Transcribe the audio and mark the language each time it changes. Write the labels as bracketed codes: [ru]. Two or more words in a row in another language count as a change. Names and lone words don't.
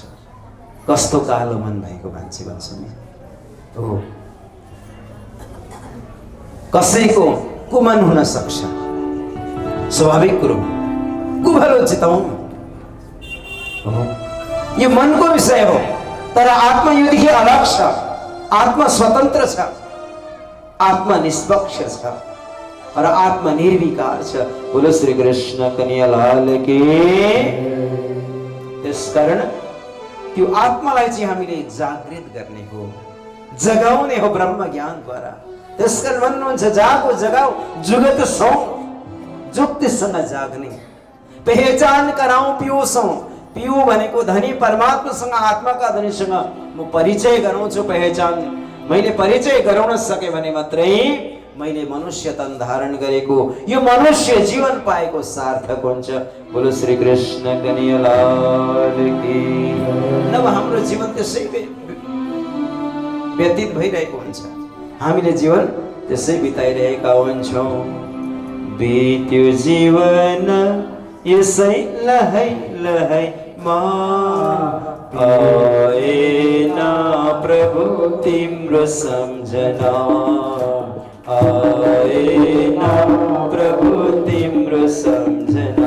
[ne] कस्तो कालो मन भएको मान्छे भन्छु नि। हो, कसैको कुमन हुन सक्छ, स्वाभाविक कुरो, कुभलो चिताउनु हो, यो मनको विषय हो। तर आत्मा योदेखि अलग छ, आत्मा स्वतन्त्र छ, आत्मा निष्पक्ष छ र आत्मा निर्विकार छ। [hi] बोलो श्री कृष्ण कन्हैया लाल की। [ne] त्यसकारण त्यो आत्मालाई चाहिँ हामीले जागृत गर्ने हो, जगाउने हो ब्रह्म ज्ञानद्वारा। त्यसकारण भन्नुहुन्छ [hi] जागो जगाओ जुगत सौ, [ne] जुक्तिसँग जाग्ने, [hi] पहिचान कराऊं पियूसौं। [ne] पियू भनेको धनी परमात्मासँग, आत्माका धनीसँग म परिचय गराउँछु। पहिचान मैले परिचय गराउन सके भने मात्रै मैले मनुष्य तन धारण गरेको यो मनुष्य जीवन पाएको सार्थक हुन्छ। [hi] बोलो श्री कृष्ण कन्हैया लाल की। [ne] नभए हाम्रो जीवन त्यसै व्यतीत भइरहेको हुन्छ, हामीले जीवन त्यसै बिताइरहेका हुन्छौँ। बित्यो जीवन यसै लहै लहैमा, आएन प्रभु तिम्रो सम्झना, आएन प्रभु तिम्रो सम्झना।